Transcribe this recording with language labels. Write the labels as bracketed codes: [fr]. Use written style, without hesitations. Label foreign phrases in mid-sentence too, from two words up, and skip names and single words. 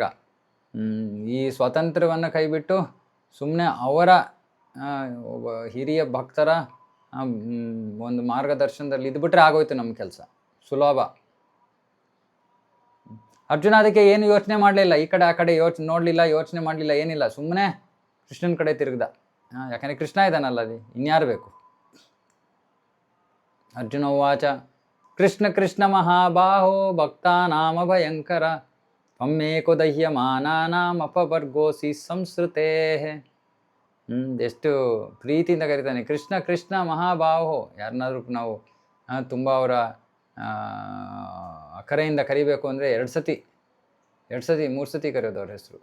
[kn] ಈ ಸ್ವಾತಂತ್ರ್ಯವನ್ನು ಕೈಬಿಟ್ಟು ಸುಮ್ಮನೆ ಅವರ ಹಿರಿಯ ಭಕ್ತರ ಒಂದು ಮಾರ್ಗದರ್ಶನದಲ್ಲಿ ಇದ್ಬಿಟ್ರೆ ಆಗೋಯ್ತು ನಮ್ಮ ಕೆಲಸ, ಸುಲಭ. ಅರ್ಜುನ ಅದಕ್ಕೆ ಏನು ಯೋಚನೆ ಮಾಡಲಿಲ್ಲ, ಈ ಕಡೆ ಆ ಕಡೆ ನೋಡಲಿಲ್ಲ, ಯೋಚನೆ ಮಾಡಲಿಲ್ಲ, ಏನಿಲ್ಲ, ಸುಮ್ಮನೆ ಕೃಷ್ಣನ ಕಡೆ ತಿರುಗ್ದ. ಯಾಕಂದರೆ ಕೃಷ್ಣ ಇದ್ದಾನಲ್ಲ ಅಲ್ಲಿ, ಇನ್ಯಾರು ಬೇಕು. [sa] ಅರ್ಜುನ ಉವಾಚ ಕೃಷ್ಣ ಕೃಷ್ಣ ಮಹಾಬಾಹೋ ಭಕ್ತಾನಾಮ ಭಯಂಕರ ತ್ವಮೇಕೋ ದಹ್ಯಮಾನಾನಾಂ ಅಪವರ್ಗೋಸಿ ಸಂಸ್ಕೃತೇ. [kn] ಎಷ್ಟು ಪ್ರೀತಿಯಿಂದ ಕರೀತಾನೆ, [sa] ಕೃಷ್ಣ ಕೃಷ್ಣ ಮಹಾಬಾಹೋ. [kn] ಯಾರನ್ನಾದ್ರೂ ನಾವು ತುಂಬ ಅವರ ಅಕರೆಯಿಂದ ಕರಿಬೇಕು ಅಂದರೆ 2 ಸತಿ 3 ಸತಿ ಕರೆಯೋದು ಅವ್ರ ಹೆಸರು.